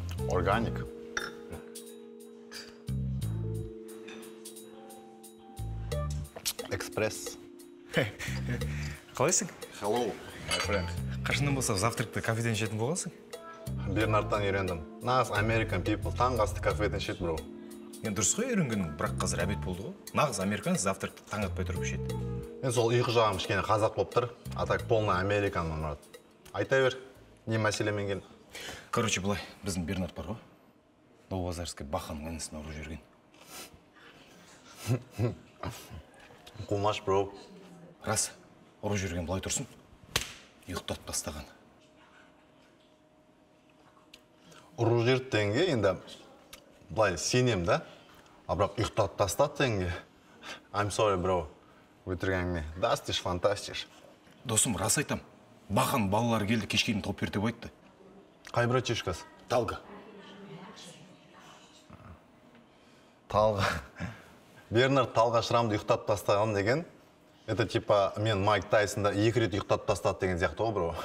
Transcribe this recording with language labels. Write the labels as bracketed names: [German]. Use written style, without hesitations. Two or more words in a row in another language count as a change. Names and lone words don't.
[Kazakh] Органик. экспресс. Қалайсың? [English] Hello, my friend. [Kazakh] Қашаннан болса завтракты кафеден ішетін болғансың? Бернардтан үйрендім. Нағыз [English] American people. [Kazakh] Таңғы асты кафеден ішеді, бро. Енді дұрыс қой үйренгенің, бірақ қазір обед болды ғой. Нағыз американ завтракты таң атпай тұрып ішеді. Мен сол ұйқы жағым кішкене қазақ болып тұр. [Russian] А так полный [Kazakh] американмын, брат. Айта бер, не мәселемен келдің? Короче, былай, біздің Бернард бар ғой. Новобазарский бақаның інісін ұрып жүрген. Қумаш, бро. Рас, ұрып жүрген былай тұрсын. Ұйықтатып тастаған. Ұрып жүрді дегенге енді былай сенем да. А бірақ ұйықтатып тастады дегенге. [English] I'm sorry, bro. [Kazakh] Өтіргеніңе. [German] Das ist fantastisch. [Kazakh] Досым, рас айтам. Бақан балалар келді, кешкейін топ бер деп айтты. Қай братишкасы? Талға. Талға. Бернард талға шырамды ұйықтап тастаған деген, [Russian] это типа [Kazakh] мен Майк Тайсонда 2 рет ұйықтап тастады деген сияқты ғой, бро.